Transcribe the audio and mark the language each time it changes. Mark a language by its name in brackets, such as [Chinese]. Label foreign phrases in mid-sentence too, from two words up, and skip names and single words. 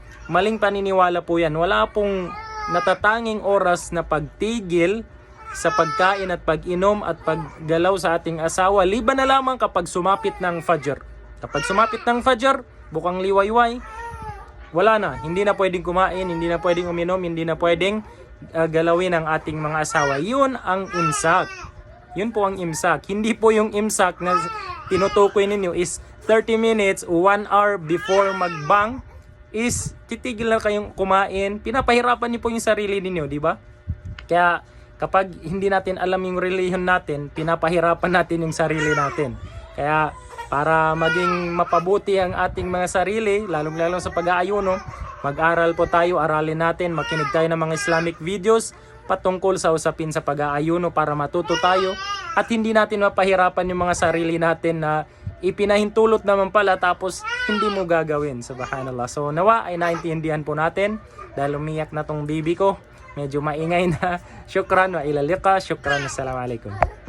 [Filipino] Maling paniniwala po yan. Wala pong natatanging oras na pagtigil sa pagkain at pag-inom at paggalaw sa ating asawa, liban na lamang kapag sumapit ng fajr. Kapag sumapit ng fajr, bukang liwayway, wala na. Hindi na pwedeng kumain, hindi na pwedeng uminom, hindi na pwedeng galawin ang ating mga asawa. Yun ang imsak. Yun po ang imsak. Hindi po yung imsak na tinutukoy ninyo is [English] 30 minutes [Filipino] o [English] 1 hour before [Filipino] magbang is titigil na kayong kumain. Pinapahirapan niyo po yung sarili ninyo, di ba? Kaya kapag hindi natin alam yung relihiyon natin, pinapahirapan natin yung sarili natin. Kaya para maging mapabuti ang ating mga sarili, lalong-lalo sa pag-aayuno, mag-aral po tayo, aralin natin, makinig tayo ng mga [English] Islamic videos [Filipino] patungkol sa usapin sa pag-aayuno para matuto tayo at hindi natin mapahirapan yung mga sarili natin na ipinahintulot naman pala tapos hindi mo gagawin. Subhanallah. So nawa ay naintindihan po natin dahil umiyak na tong baby ko. Medyo maingay na. [Arabic] شكرا وإلى اللقاء. شكرا. السلام عليكم.